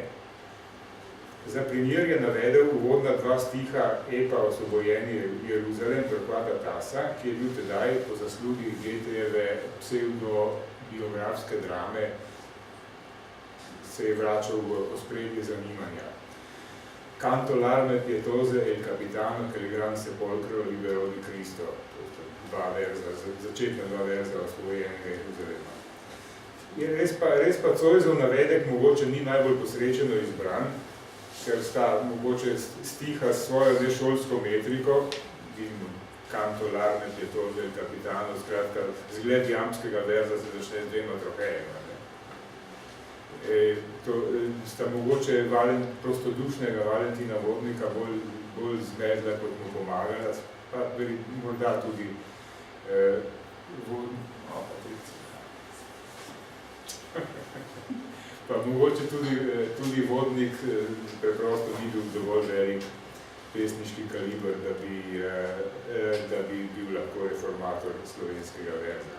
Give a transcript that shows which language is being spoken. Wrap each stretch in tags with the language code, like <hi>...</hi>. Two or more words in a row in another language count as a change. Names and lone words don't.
<sl>Za primer je navedel uvodna dva stiha epa Osvobojeni Jeruzalem Torquata Tassa, ki je bil tedaj po zaslugi Goethejeve pseudobiografske drame se je vračal v ospredje zanimanja.</sl> <it>Canto l'arme pietoze el capitano che il gran sepolcro libero di Cristo.</it> <sl>Začetna dva verza Osvobojenega Jeruzalema. Res pa Zoisov navedek mogoče ni najbolj posrečeno izbran, ker sta mogoče stiha s svojo nešolsko metriko in</sl> <it>Canto l'arme pietoze el capitano,</it> <sl>skratka, zgled jamskega verza se začne z dvema trohejema. Sta mogoče prostodušnega Valentina Vodnika bolj zmedla, kot mu pomagala, pa morda tudi pa mogoče tudi Vodnik preprosto ni bil dovolj velik pesniški kaliber, da bi bil lahko reformator slovenskega verza.</sl>